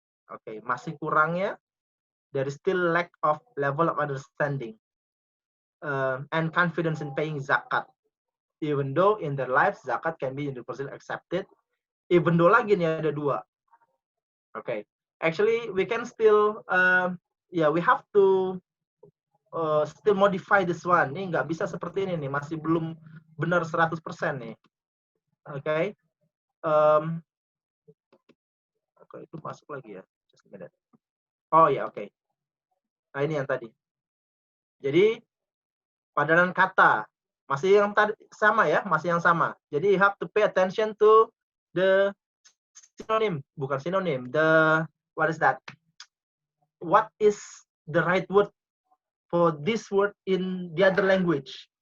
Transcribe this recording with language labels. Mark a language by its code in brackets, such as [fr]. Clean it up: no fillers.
[en] Okay, [id] masih kurangnya, [en] there is still lack of level of understanding and confidence in paying zakat. Even though in their lives zakat can be universally accepted, even though [id] lagi nih ada 2. [en] Okay, actually we can still, we have to still modify this one. [id] Ini nggak bisa seperti ini nih, masih belum benar 100% nih. [en] Okay. [id] Oke, itu masuk lagi ya. [en] Just a minute. [id] Oh ya, oke. Nah, ini yang tadi. Jadi padanan kata masih yang tadi sama ya, masih yang sama. [en] Jadi you have to pay attention to the synonym, [id] bukan sinonim. [en] What is that? What is the right word for this word in the other language?